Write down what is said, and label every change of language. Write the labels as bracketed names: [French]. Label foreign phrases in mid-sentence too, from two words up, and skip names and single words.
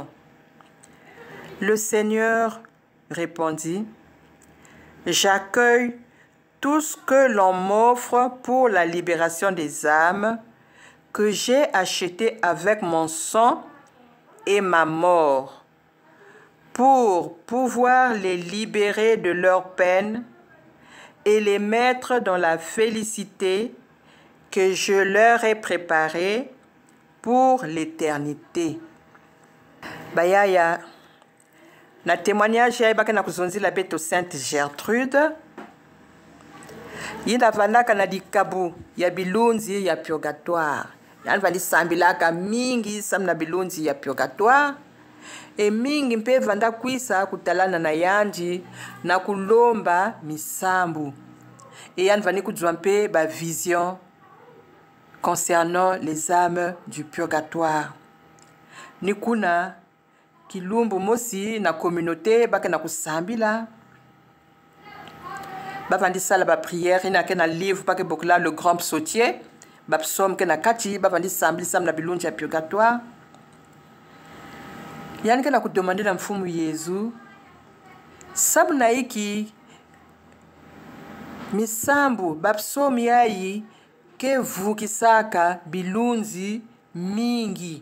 [French] Le Seigneur répondit, « J'accueille tout ce que l'on m'offre pour la libération des âmes que j'ai acheté avec mon sang et ma mort, pour pouvoir les libérer de leurs peines et les mettre dans la félicité que je leur ai préparée pour l'éternité. [Kituba (Democratic Republic of Congo)] » Bayaya, na témoignage ya ibaka na kuzonzila beto Sainte Gertrude, yina vanaka na dikabu ya bilunzi ya purgatoire. Yan vali sambilaka mingi sam na bilunzi ya purgatoire. E mingi mpe vanda kwisa kutalana na yanji na kulomba misambu. Et yan vani kujwa mpe ba vision [French] concernant les âmes du purgatoire. [Kituba (Democratic Republic of Congo)] Nikuna kilumbu mosi na communauté baka na kusambila. Bavandi sala ba prière ina ke na livre baka bokla [French] le grand psautier. [Kituba (Democratic Republic of Congo)] Ba psaume ke na kati bavandi sambili sam na bilunji ya purgatoire. Yani ke na kudemande na mfumu Yesu sabu na iki misambu ba psaume yayi ke vukisaka bilunzi mingi.